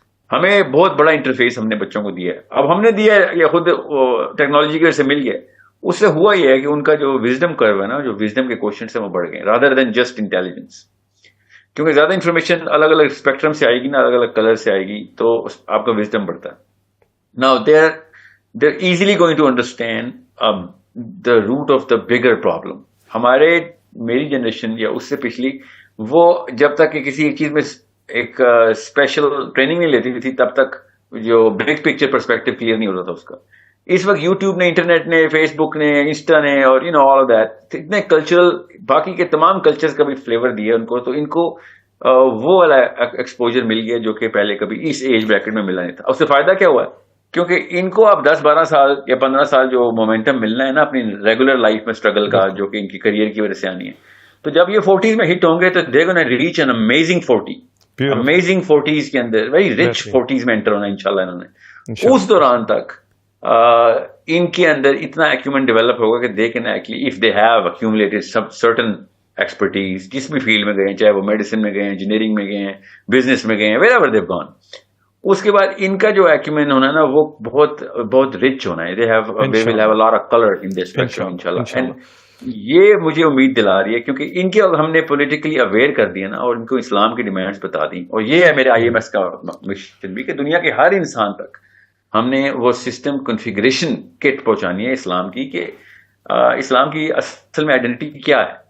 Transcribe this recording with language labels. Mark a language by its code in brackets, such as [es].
[ur] ہمیں بہت بڑا انٹرفیس ہم نے بچوں کو دیا ہے. اب ہم نے دیا ہے یا خود ٹیکنالوجی کی وجہ سے مل گیا. اس سے ہوا یہ ہے کہ ان کا جو وزڈم کرو ہے نا، جو وزڈم کے کوشچنس ہیں وہ بڑھ گئے [en] Rather than just intelligence. [ur] کیونکہ زیادہ انفارمیشن الگ الگ اسپیکٹرم سے آئے گی نا، الگ الگ کلر سے آئے گی، تو آپ کا وزڈم بڑھتا ہے. [en] Now they easily going to understand the root of the bigger problem. [ur] میری جنریشن یا اس سے پچھلی، وہ جب تک کہ کسی ایک چیز میں ایک اسپیشل ٹریننگ نہیں لیتی تھی تب تک جو بگ پکچر پرسپیکٹو کلیئر نہیں ہوتا تھا اس کا. اس وقت یوٹیوب نے، انٹرنیٹ نے، فیس بک نے، انسٹا نے، اور آل آف دیٹ اتنے کلچرل باقی کے تمام کلچرز کا بھی فلیور دیا ان کو، تو ان کو وہ والا ایکسپوجر مل گیا جو کہ پہلے کبھی اس ایج بریکٹ میں ملا نہیں تھا. اس سے فائدہ کیا ہوا ہے؟ کیونکہ ان کو اب 10-12 سال یا 15 سال جو مومنٹم ملنا ہے نا اپنی ریگولر لائف میں اسٹرگل کا، جو کہ ان کی کریئر کی وجہ سے آنی ہے، تو جب یہ 40s میں ہٹ ہوں گے تو [en] they gonna reach an amazing 40s [ur] کے اندر، ویری رچ 40s میں انٹر ہونا انشاءاللہ انہوں نے. اس دوران تک ان کے اندر اتنا ایکیومنٹ ڈیولپ ہوگا کہ [en] they can actually if they have accumulated some certain expertise, [ur] جس بھی فیلڈ میں گئے ہیں، چاہے وہ میڈیسن میں گئے ہیں، انجینئرنگ میں گئے ہیں، بزنس میں گئے ہیں، [en] wherever they have gone, [ur] اس کے بعد ان کا جو ایکیومن ہونا ہے نا وہ بہت بہت رچ ہونا ہے. [en] they will have a lot of color in their spectrum انشاءاللہ. [ur] اینڈ یہ مجھے امید دلا رہی ہے کیونکہ ان کے ہم نے پولیٹیکلی اویئر کر دیا نا، اور ان کو اسلام کی ڈیمانڈز بتا دی. اور یہ ہے میرے IMS کا مشن بھی کہ دنیا کے ہر انسان تک ہم نے وہ سسٹم کنفیگریشن کٹ پہنچانی ہے اسلام کی، کہ اسلام کی اصل میں آئیڈینٹی کیا ہے.